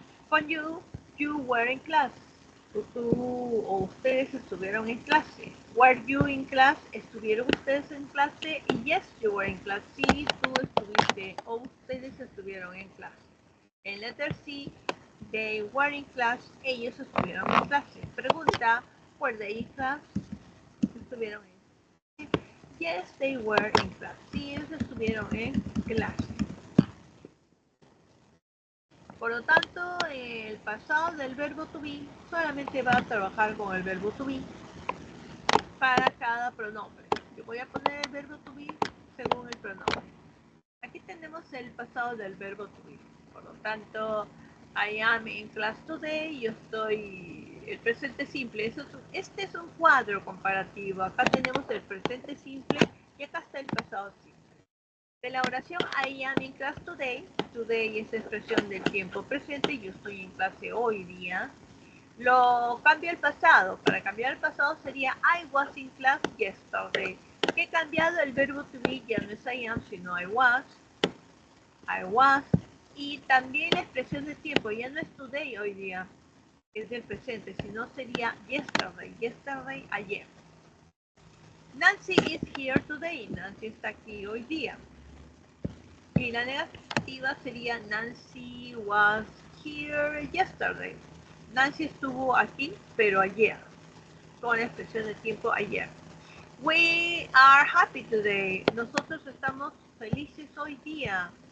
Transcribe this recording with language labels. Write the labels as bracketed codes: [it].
[en] Con you were in class. [es] Tú o ustedes estuvieron en clase. [en] Were you in class? [es] ¿Estuvieron ustedes en clase? Y [en] yes, you were in class. [es] Sí, tú estuviste o ustedes estuvieron en clase. [en] En letter C, they were in class. [es] Ellos estuvieron en clase. [en] Pregunta, were they in class? [es] ¿Estuvieron en clase? [en] Yes, they were in class. [es] Sí, ellos estuvieron en clase. Por lo tanto, el pasado del verbo to be solamente va a trabajar con el verbo to be para cada pronombre. Yo voy a poner el verbo to be según el pronombre. Aquí tenemos el pasado del verbo to be. Por lo tanto, [en] I am in class today. [es] Yo estoy... El presente simple. Este es un cuadro comparativo. Acá tenemos el presente simple y acá está el pasado simple. De la oración [en] I am in class today. [es] Today es expresión del tiempo presente. Yo estoy en clase hoy día. Lo cambio al pasado. Para cambiar el pasado sería [en] I was in class yesterday. [es] Que he cambiado el verbo to be, ya no es I am, sino I was. I was. Y también la expresión de tiempo, ya no es today hoy día, es del presente, sino sería yesterday. [en] Yesterday, ayer. Nancy is here today. [es] Nancy está aquí hoy día. Y la negativa sería [en] Nancy was here yesterday. [es] Nancy estuvo aquí, pero ayer. Con la expresión de tiempo ayer. [en] We are happy today. [es] Nosotros estamos felices hoy día.